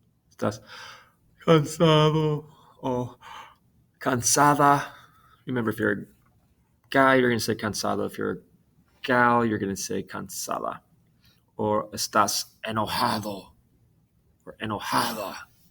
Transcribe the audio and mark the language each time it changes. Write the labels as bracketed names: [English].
[Spanish] ¿Estás cansado o cansada? [English] Remember, if you're a guy, you're going to say cansado. If you're a gal, you're going to say cansada. [Spanish] Or estás enojado or enojada.